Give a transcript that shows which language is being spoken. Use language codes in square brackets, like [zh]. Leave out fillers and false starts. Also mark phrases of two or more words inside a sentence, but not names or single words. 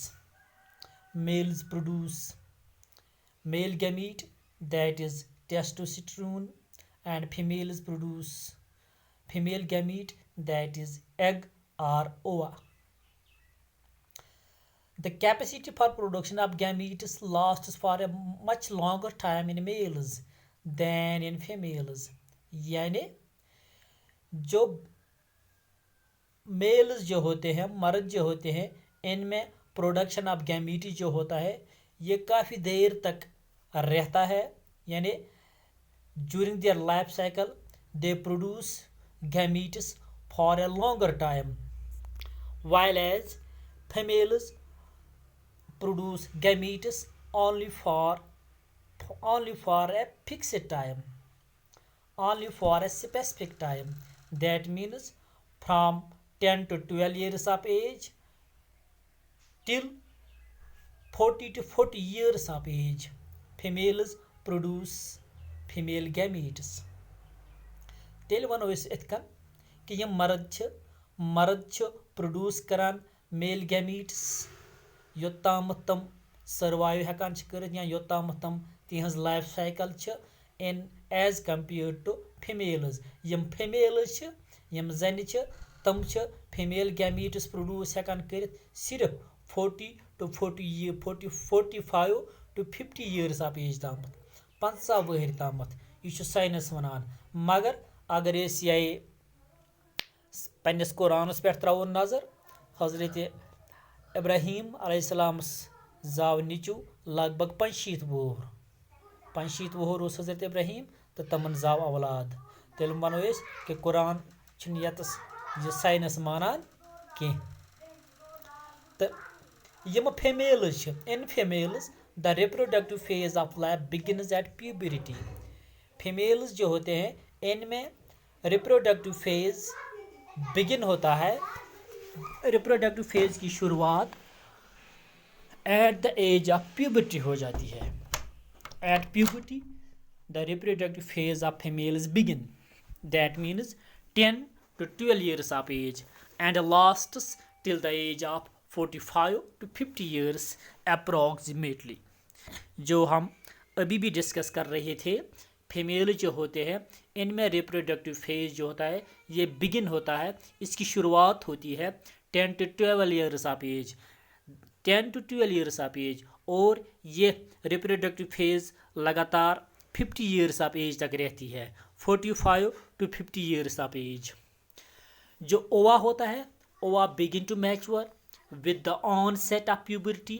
[en] Males produce male gamete, that is testosterone, and females produce female gamete, that is egg or ova. The capacity for production of gametes lasts for a much longer time in males than in females. [hi] यानी जो मेल्स जो होते हैं, मर्द जो होते हैं, इनमें [en] production of gamete [hi] जो होता है ये काफ़ी देर तक रहता है। [en] यानी during their life cycle they produce gametes for a longer time, while as females produce gametes only for a fixed time, only for a specific time. That means from 10 to 12 years of age till 40 to 40 years of age, females produce female gametes. [ks] तेल वनो इत कन कि यम मर्द प्रोड्यूस करान [en] male gametes [ks] योत्ताम तम सर्वाइव हेकान कर या योत्ताम तम तिहंज [en] life cycle [ks] इन [en] as compare to females. [ks] यम फीमेल्स यम जन तम [en] female gametes [ks] प्रोड्यूस हेकान कर सिर्फ [en] 40 to 45 to 50 years of age [ks] तम 50 वहर तम। यह साइंस वनान। मगर अगर ये पन्नस कुरानस पे त्रो नजर, हजरत इब्राहीम अलैहिस्सलामस जाव नीचू लगभग 85 वोहर उस हजरत इब्राहीम तो तमन जाव औलाद। तेल वनो कि कुरान यतस यह साइंस मानान कह। [en] तो यम females in females the reproductive phase of life begins at puberty. [hi] फीमेल्स जो होते हैं इनमें [en] reproductive phase [hi] बिगिन होता है, [en] reproductive phase [hi] की शुरुआत [en] at the age of puberty [hi] हो जाती है। [en] at puberty the reproductive phase of females begin, that means 10 to 12 years of age and lasts till the age of 45 to 50 years approximately. [hi] जो हम अभी भी डिस्कस कर रहे थे, फीमेल जो होते हैं इनमें [en] reproductive phase [hi] जो होता है ये बिगिन होता है, इसकी शुरुआत होती है [en] 10 to 12 years of age, 10 to 12 years of age, [hi] और ये [en] reproductive phase [hi] लगातार [en] 50 years of age [hi] तक रहती है, [en] 45 to 50 years of age. [hi] जो ओवा होता है, [en] ova begin to mature with the onset of puberty.